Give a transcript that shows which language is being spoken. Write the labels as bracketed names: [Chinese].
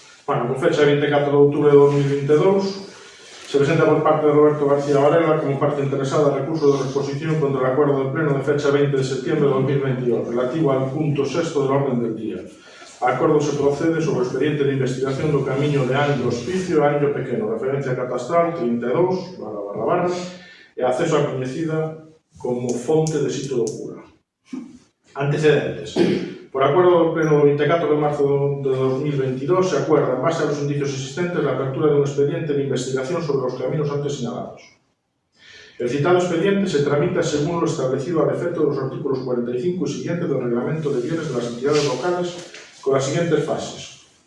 [Spanish] Bueno, con fecha 24 de outubro de 2022, se presenta por parte de Roberto García Varela como parte interesada recurso de reposición contra el acuerdo del Pleno de fecha 20 de septiembre de 2022, relativo al punto 6 del orden del día. [Galician] A acordo se procede sobre o expediente de investigación do camiño de Anllo Hospicio a Anllo Pequeno, referencia catastral 32//, e acceso á coñecida como fonte de sitio do cura. Antecedentes. [Spanish] Por acuerdo do Pleno do 24 de marzo de 2022 se acuerda, en base a los indicios existentes, la apertura de un expediente de investigación sobre los caminos antes señalados. El citado expediente se tramita según lo establecido al efecto de los artículos 45 y siguientes del Reglamento de Bienes de las Entidades Locales con las siguientes fases.